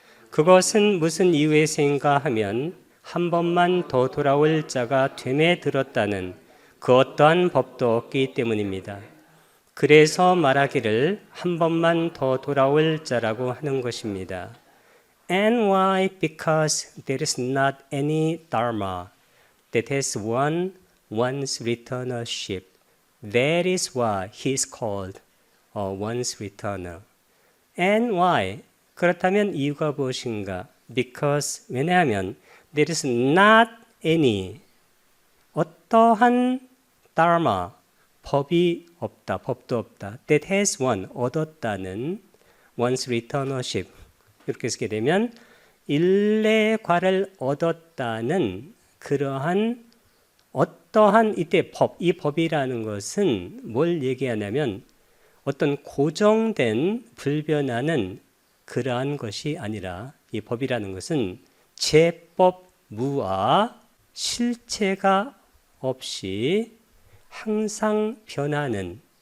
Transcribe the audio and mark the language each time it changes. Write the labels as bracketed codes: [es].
[ko] 그것은 무슨 이유에서인가 하면 한 번만 더 돌아올 자가 됨에 들었다는 그 어떠한 법도 없기 때문입니다. 그래서 말하기를 한 번만 더 돌아올 자라고 하는 것입니다. [en] And why? Because there is not any dharma that has won one's returnership. That is why he is called one's returner. And why? [ko] 그렇다면 이유가 무엇인가? [en] Because [ko] 왜냐하면 [en] there is not any [ko] 어떠한 dharma 법이 없다, 법도 없다. [en] That has won [ko] 얻었다는 [en] one's returnership. [ko] 이렇게 쓰게 되면 일례과를 얻었다는 그러한 어떠한 이때 법, 이 법이라는 것은 뭘 얘기하냐면 어떤 고정된 불변하는 그러한 것이 아니라 이 법이라는 것은 제법 무아 실체가 없이 항상 변하는